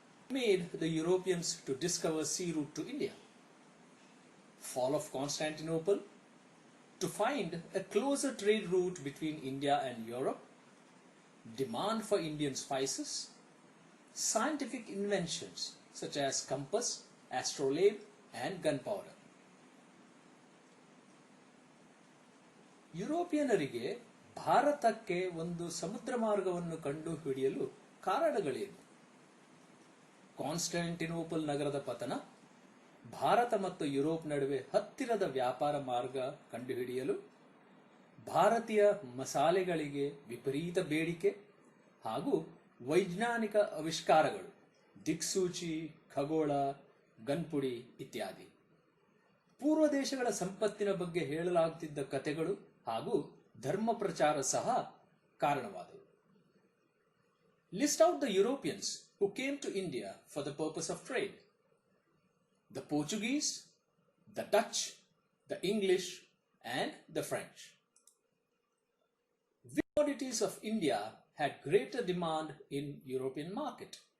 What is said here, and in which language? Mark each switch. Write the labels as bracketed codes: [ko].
[en] Made the Europeans to discover sea route to India. Fall of Constantinople to find a closer trade route between India and Europe. Demand for Indian spices. Scientific inventions such as compass, astrolabe and gunpowder. [kn] ಯುರೋಪಿಯನರಿಗೆ ಭಾರತಕ್ಕೆ ಒಂದು ಸಮುದ್ರ ಮಾರ್ಗವನ್ನು ಕಂಡುಹಿಡಿಯಲು ಕಾರಣಗಳೇನು? Constantinople ನಗರದ ಪತನ, ಭಾರತ ಮತ್ತು Europe ನಡುವೆ ಹತ್ತಿರದ ವ್ಯಾಪಾರ ಮಾರ್ಗ ಕಂಡುಹಿಡಿಯಲು, ಭಾರತೀಯ ಮಸಾಲೆಗಳಿಗೆ ವಿಪರೀತ ಬೇಡಿಕೆ ಹಾಗೂ ವೈಜ್ಞಾನಿಕ ಆವಿಷ್ಕಾರಗಳು, ದಿಕ್ಸೂಚಿ, ಖಗೋಳ, ಗನ್ಪುಡಿ ಇತ್ಯಾದಿ. ಪೂರ್ವ ದೇಶಗಳ ಸಂಪತ್ತಿನ ಬಗ್ಗೆ ಹೇಳಲಾಗುತ್ತಿದ್ದ ಕಥೆಗಳು ಹಾಗೂ ಧರ್ಮ ಪ್ರಚಾರ ಸಹ ಕಾರಣವಾದವು. [en] List out the Europeans who came to India for the purpose of trade. The Portuguese, the Dutch, the English and the French. Which commodities of India had greater demand in European market?